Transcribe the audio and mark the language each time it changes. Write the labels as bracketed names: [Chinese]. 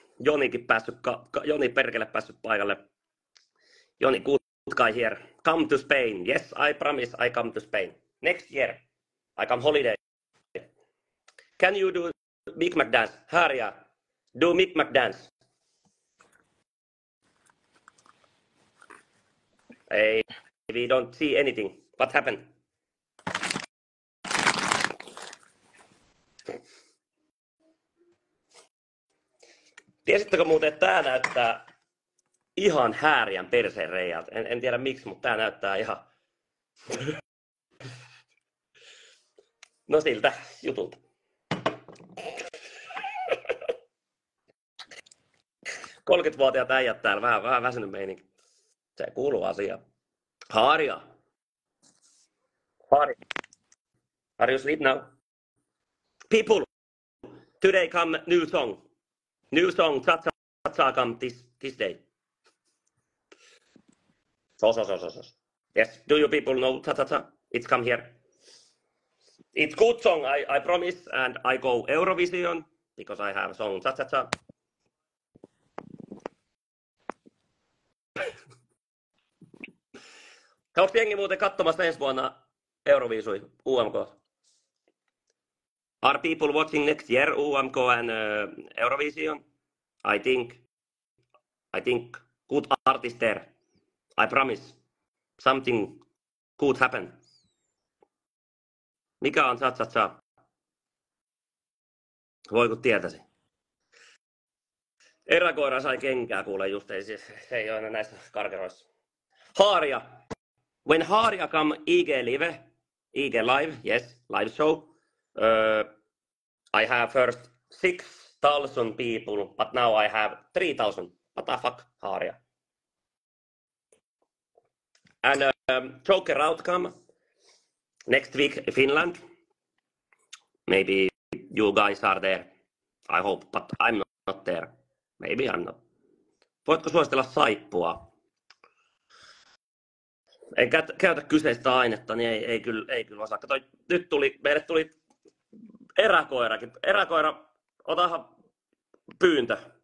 [Finnish] Jonikin Joni perkele päässyt paikalle. [English] Joni, good guy here. Come to Spain. Yes, I promise I come to Spain. Next year, I come holiday. Can you do Big Mac dance? Harja, do Big Mac dance. Hey, we don't see anything. What happened? [Finnish] Tiesittekö muuten, että tää näyttää ihan Häärien perseen reiältä? En tiedä miksi, mutta tää näyttää ihan... No siltä jutulta. Kolmekymmentävuotiaat äijät täällä, vähän väsynyt meininki. Se kuuluu asiaan. Haaria. [English] Are you asleep now? People, today come new song. New song, cha-cha-cha come this day. So. Yes, do you people know cha-cha-cha? It's come here. It's good song, I promise, and I go Eurovision because I have song cha-cha-cha. [Finnish] Onko jengi muuten katsomassa ensi vuonna Euroviisui, UMK? [English] Are people watching next year UMK and Eurovision? I think good artist there. I promise. Something good happen. [Finnish] Mikä on cha-cha-cha? Voi kun tietäisi. Eräkoira sai kenkää kuule just, se ei ole enää näissä karkeroissa. [English] Haaria. When Haaria come IG live, yes, live show. I have first 6,000 people, but now I have 3,000. What the fuck, Haaria? And Joker outcome next week, Finland. Maybe you guys are there. I hope, but I'm not there. Maybe I'm not. [Finnish] Voitko suositella saippua? Ei käytä kyseistä ainetta, niin ei kyllä osaa. Nyt meille tuli eräkoirakin. Eräkoira, otahan pyyntö.